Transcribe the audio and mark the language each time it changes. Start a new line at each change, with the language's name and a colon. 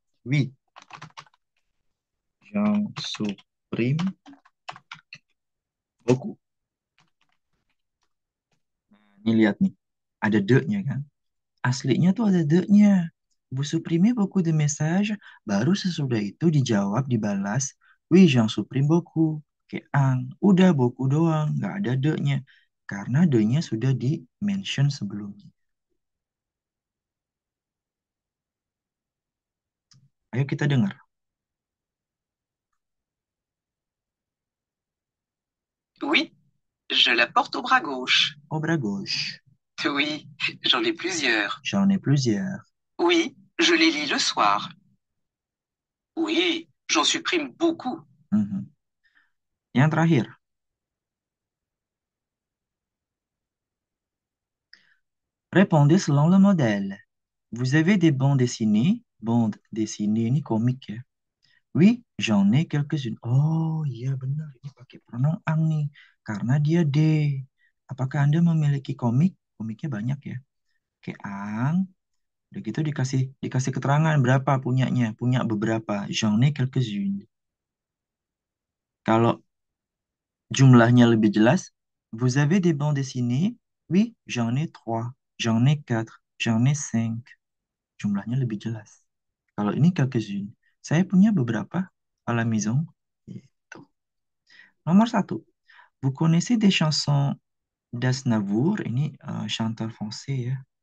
French: Oui. J'en supprime beaucoup.
Indonesian: Ini lihat nih. Ada de-nya kan? Aslinya tuh ada de-nya.
French: Vous supprimez beaucoup de messages.
Indonesian: Baru sesudah itu dijawab, dibalas.
French: Oui, j'en supprime beaucoup.
Indonesian: Kayak ang. Udah beaucoup doang. Nggak ada de-nya. Karena de-nya sudah di-mention sebelumnya. Ayo kita dengar.
French: Oui, je la porte au bras gauche. Au bras gauche. Oui, j'en ai plusieurs. J'en ai plusieurs. Oui, je les lis le soir. Oui, j'en supprime beaucoup.
Indonesian: Mhm. Yang terakhir.
French: Répondez selon le modèle. Vous avez des bandes dessinées? Bandes dessinées
Indonesian: ini komik ya.
French: Oui, j'en ai quelques-unes.
Indonesian: Oh iya benar, ini pakai pronoun ang nih. Karena dia de. Apakah Anda memiliki komik? Komiknya banyak ya. Kayak ang. Udah gitu dikasih keterangan berapa punyanya. Punya beberapa.
French: J'en ai quelques-unes.
Indonesian: Kalau jumlahnya lebih jelas.
French: Vous avez des bandes dessinées? Oui, j'en ai trois. J'en ai quatre. J'en ai cinq.
Indonesian: Jumlahnya lebih jelas. Kalau ini quelques-unes. Saya punya beberapa
French: à la maison.
Indonesian: Gitu. Nomor satu.
French: Vous connaissez des chansons d'Aznavour?
Indonesian: Ini chanteur français ya.